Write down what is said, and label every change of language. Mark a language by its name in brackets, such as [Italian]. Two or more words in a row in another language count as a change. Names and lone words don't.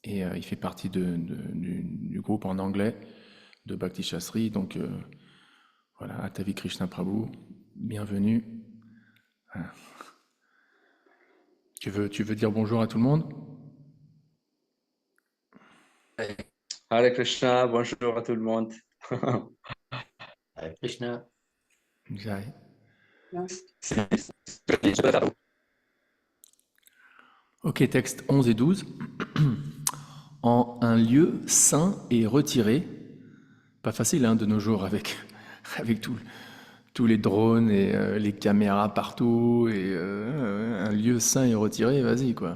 [French] Et il fait partie du groupe en anglais de Bhakti Shastri. Donc voilà, Atavi Krishna Prabhu, bienvenue. Voilà. Tu veux dire bonjour à tout le monde? Hare Krishna, bonjour à tout le monde. Hare Krishna. Jai. Ok, texte 11 et 12. En un lieu saint et retiré, pas facile de nos jours avec tous les drones et les caméras partout, et un lieu saint et retiré, vas-y quoi.